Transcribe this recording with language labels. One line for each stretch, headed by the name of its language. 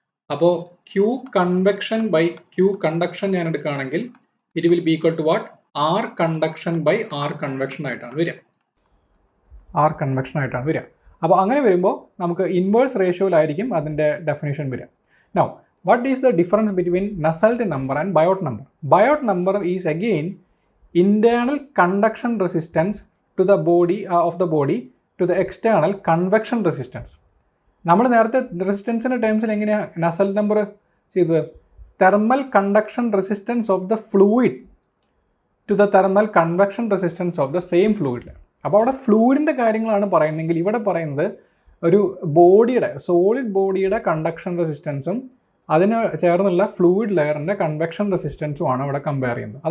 Malayalam: അപ്പോൾ Q convection by Q conduction ഞാൻ എടുക്കുകയാണെങ്കിൽ
English: It will be equal to what?
Malayalam: R conduction by R convection ആയിട്ടാണ് വരിക. R convection ആയിട്ടാണ് വരിക. അപ്പോൾ അങ്ങനെ വരുമ്പോൾ നമുക്ക് ഇൻവേഴ്സ് റേഷ്യോയിലായിരിക്കും അതിൻ്റെ ഡെഫിനേഷൻ വരിക. Now
English: what is the difference between Nusselt number and Biot number? Biot number is again internal conduction resistance to the body of the body to the external convection resistance.
Malayalam: നമ്മൾ നേരത്തെ റെസിസ്റ്റൻസിൻ്റെ ടേംസിൽ എങ്ങനെയാണ് Nusselt number ചെയ്തത്?
English: Thermal conduction resistance of the fluid to the thermal convection resistance of the same fluid.
Malayalam: അപ്പോൾ അവിടെ ഫ്ലൂയിഡിൻ്റെ കാര്യങ്ങളാണ് പറയുന്നതെങ്കിൽ ഇവിടെ പറയുന്നത് ഒരു ബോഡിയുടെ സോളിഡ് ബോഡിയുടെ കണ്ടക്ഷൻ റെസിസ്റ്റൻസും അതിന് ചേർന്നുള്ള ഫ്ലൂയിഡ് ലെയറിൻ്റെ കൺവെക്ഷൻ റെസിസ്റ്റൻസുമാണ് ഇവിടെ കമ്പയർ ചെയ്യുന്നത്.